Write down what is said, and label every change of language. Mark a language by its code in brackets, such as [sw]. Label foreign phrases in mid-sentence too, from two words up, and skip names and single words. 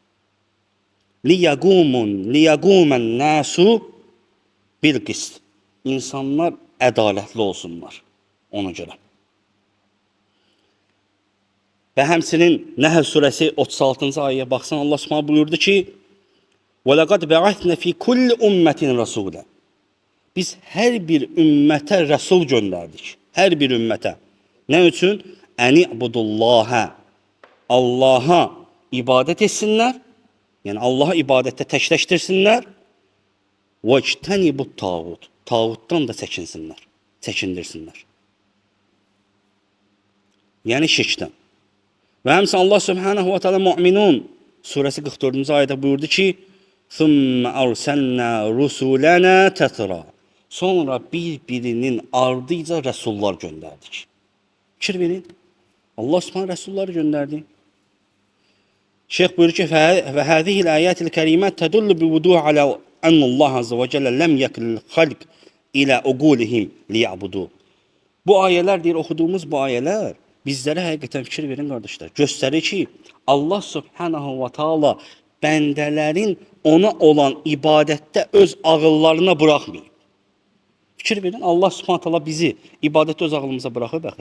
[ar] ليقوم الناس بالقسط. [az] İnsanlar ədalətli olsunlar ona görə. Və həmçinin Nəhl surəsi 36-cı ayəyə baxsan Allah Subhanahu buyurdu ki: [ar] "ولقد بعثنا في كل أمة رسولا." [az] Biz hər bir ümmətə rəsul göndərdik. Hər bir ümmətə. Nə üçün? Ən'budullaha. Allaha ibadət etsinlər. Yəni Allaha ibadətdə təkləşdirsinlər. [ar] واجتنبوا الطاغوت. [az] Tağutdan da çəkinsinlər. Çəkindirsinlər. Yəni şirkdən. Və həmçinin Allah [ar] سبحانه وتعالى [az] Mü'minun surəsi 44-cü ayədə buyurdu ki: [ar] "ثم أرسلنا رسلنا تترى." [az] Sonra bir-birinin ardıca rəsullar göndərdik. Fikir verin. Allah Subhanahu rəsulları göndərdi. Şeyx buyurur ki: [ar] "وهذه الآيات الكريمات تدل بوضوح على أن الله عز وجل لم يكل الخلق إلى عقولهم ليعبدوا." [az] Bu ayələr deyir, oxuduğumuz bu ayələr bizlərə həqiqətən fikir verin qardaşlar. Göstərir ki, Allah [ar] سبحانه وتعالى [az] bəndələrin ona olan ibadətdə öz ağıllarına buraxmır. Fikir verin, Allah [ar] سبحانه تعالى [az] bizi ibadətdə öz ağlımıza buraxıb axı.